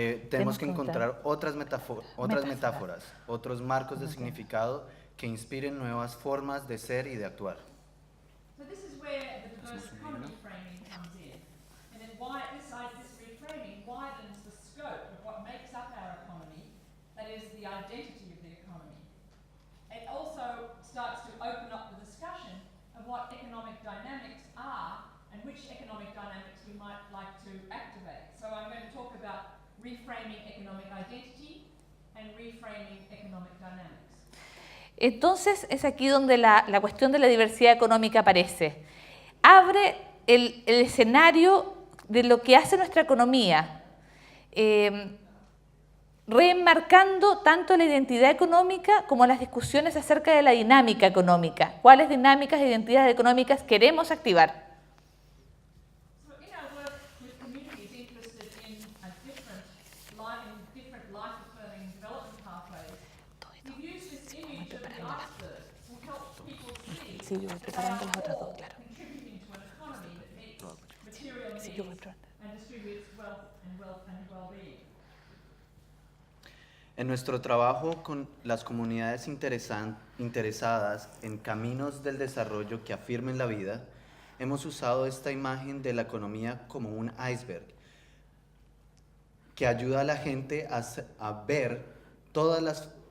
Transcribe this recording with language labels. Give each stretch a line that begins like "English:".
Spanish: Tenemos que encontrar otras metáforas, otros marcos de significado que inspiren nuevas formas de ser y de actuar.
English: So this is where the diverse economy framing comes in. And then this reframing widens the scope of what makes up our economy, that is the identity of the economy. It also starts to open up the discussion of what economic dynamics are and which economic dynamics we might like to activate. So I'm going to talk about reframing economic identity and reframing economic dynamics.
Spanish: Entonces es aquí donde la cuestión de la diversidad económica aparece. Abre el escenario de lo que hace nuestra economía, reenmarcando tanto la identidad económica como las discusiones acerca de la dinámica económica. ¿Cuáles dinámicas e identidades económicas queremos activar?
English: So in our work with communities interested in different life-affirming development pathways, we've used this image of the iceberg to help people see that they are all contributing to an economy that meets material needs and distributes wealth and well-being.
Spanish: En nuestro trabajo con las comunidades interesadas en caminos del desarrollo que afirmen la vida, hemos usado esta imagen de la economía como un iceberg que ayuda a la gente a ver todas las